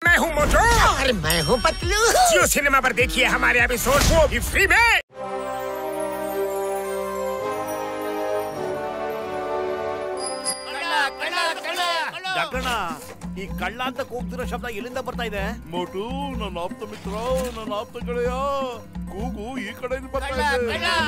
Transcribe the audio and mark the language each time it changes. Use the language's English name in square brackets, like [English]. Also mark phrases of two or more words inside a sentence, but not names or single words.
[Hindi] मैं हूँ मोटू और मैं हूँ पतलू। जियो सिनेमा पर देखिए हमारे एपिसोड को भी फ्री में। [Kannada] ಡಾಕ್ಟರ್ನ ಈ ಕಳ್ಳ ಅಂತ ಕೂಗ್ತಿರೋ ಶಬ್ದ ಎಲ್ಲಿಂದ ಬರ್ತಾ ಇದೆ? ಮೋಟು ನನ್ನ ಆಪ್ತ ಮಿತ್ರ, ನನ್ನ ಆಪ್ತ ಗೆಳೆಯ, ಕೂಗು ಈ ಕಡೆಯಿಂದ ಬರ್ತಾ ಇದೆ.